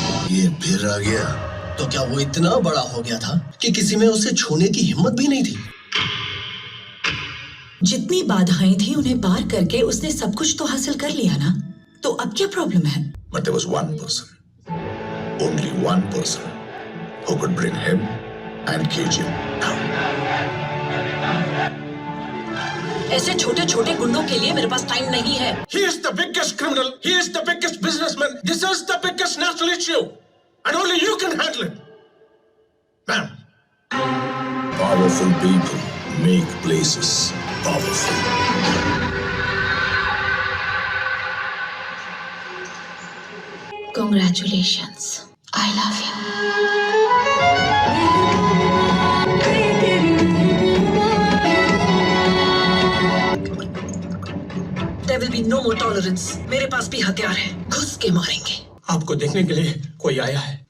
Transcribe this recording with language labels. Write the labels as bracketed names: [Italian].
[Hindi] ये फिर आ गया। तो क्या वो इतना बड़ा हो गया था कि किसी में उसे छूने की हिम्मत भी नहीं थी? जितनी बाधाएं थी उन्हें पार करके उसने सब कुछ तो हासिल कर लिया ना, तो अब क्या प्रॉब्लम है? [English] But there was one person, only one person, who could bring him and KGM down. [Hindi] ऐसे छोटे छोटे गुंडों के लिए मेरे पास टाइम नहीं है। [English] He is the biggest criminal. He is the biggest businessman. This is the biggest national issue. And only you can handle it. Ma'am. Powerful people make places powerful. Congratulations. I love you. There will be no more tolerance. [Hindi] मेरे पास भी हथियार है, घुस के मारेंगे. आपको देखने के लिए कोई आया है.